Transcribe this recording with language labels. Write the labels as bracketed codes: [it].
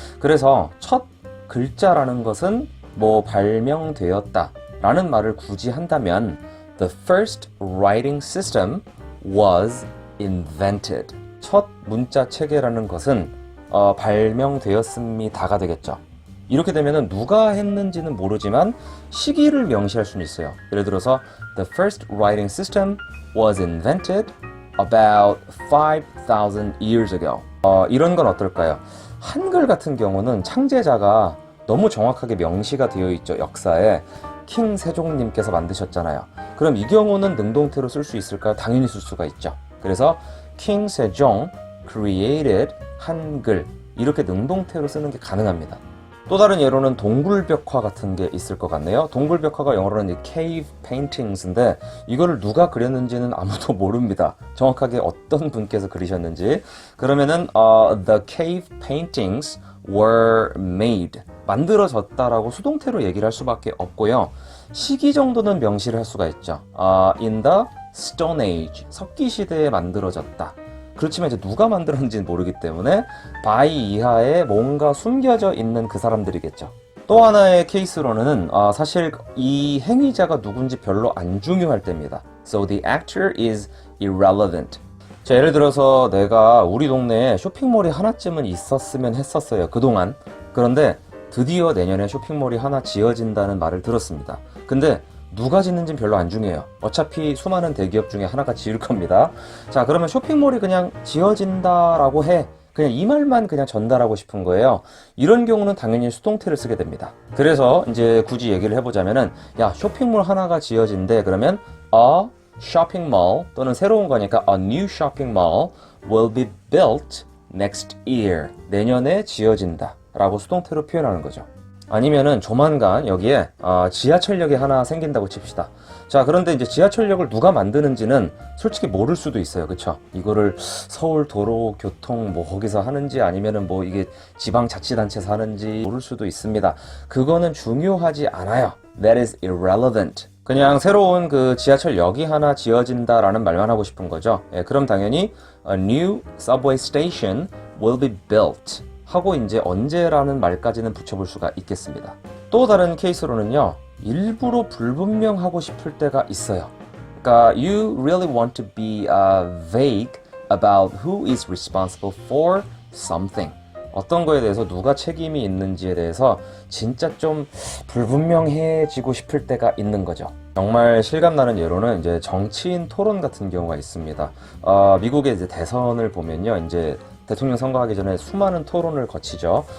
[ko] 그래서 첫 글자라는 것은 뭐 발명되었다 라는 말을 굳이 한다면 [en] The first writing system was invented. [ko] 첫 문자 체계라는 것은 발명되었습니다가 되겠죠. 이렇게 되면은 누가 했는지는 모르지만 시기를 명시할 수는 있어요. 예를 들어서 [en] The first writing system was invented about 5,000 years ago. [ko] 이런 건 어떨까요? 한글 같은 경우는 창제자가 너무 정확하게 명시가 되어 있죠. 역사에 킹 세종님께서 만드셨잖아요. 그럼 이 경우는 능동태로 쓸 수 있을까요? 당연히 쓸 수가 있죠. 그래서 킹 세종 [en] created [ko] 한글, 이렇게 능동태로 쓰는 게 가능합니다. 또 다른 예로는 동굴벽화 같은 게 있을 것 같네요. 동굴벽화가 영어로는 cave paintings인데 이거를 누가 그렸는지는 아무도 모릅니다. 정확하게 어떤 분께서 그리셨는지. 그러면은 [en] the cave paintings were made, [ko] 만들어졌다라고 수동태로 얘기를 할 수밖에 없고요. 시기 정도는 명시를 할 수가 있죠. [en] in the Stone Age, [ko] 석기 시대에 만들어졌다. 그렇지만 이제 누가 만들었는지는 모르기 때문에 바위 이하에 뭔가 숨겨져 있는 그 사람들이겠죠. 또 하나의 케이스로는 사실 이 행위자가 누군지 별로 안 중요할 때입니다. [en] So the actor is irrelevant. [ko] 자, 예를 들어서 내가 우리 동네에 쇼핑몰이 하나쯤은 있었으면 했었어요, 그동안. 그런데 드디어 내년에 쇼핑몰이 하나 지어진다는 말을 들었습니다. 근데 누가 짓는지는 별로 안 중요해요. 어차피 수많은 대기업 중에 하나가 지을 겁니다. 자, 그러면 쇼핑몰이 그냥 지어진다라고 해. 그냥 이 말만 그냥 전달하고 싶은 거예요. 이런 경우는 당연히 수동태를 쓰게 됩니다. 그래서 이제 굳이 얘기를 해보자면은, 야, 쇼핑몰 하나가 지어진대. 그러면 [en] a shopping mall, [ko] 또는 새로운 거니까 [en] a new shopping mall will be built next year. [ko] 내년에 지어진다 라고 수동태로 표현하는 거죠. 아니면은 조만간 여기에 지하철역이 하나 생긴다고 칩시다. 자, 그런데 이제 지하철역을 누가 만드는지는 솔직히 모를 수도 있어요. 그쵸? 이거를 서울도로교통 뭐 거기서 하는지 아니면은 뭐 이게 지방자치단체에서 하는지 모를 수도 있습니다. 그거는 중요하지 않아요. [en] That is irrelevant. [ko] 그냥 새로운 그 지하철역이 하나 지어진다라는 말만 하고 싶은 거죠. 그럼 당연히 [en] a new subway station will be built [ko] 하고 이제 언제라는 말까지는 붙여볼 수가 있겠습니다. 또 다른 케이스로는요, 일부러 불분명하고 싶을 때가 있어요. 그러니까 [en] you really want to be vague about who is responsible for something. [ko] 어떤 거에 대해서 누가 책임이 있는지에 대해서 진짜 좀 불분명해지고 싶을 때가 있는 거죠. 정말 실감나는 예로는 이제 정치인 토론 같은 경우가 있습니다. 미국의 이제 대선을 보면요, 이제 대통령 선거하기 전에 수많은 토론을 거치죠.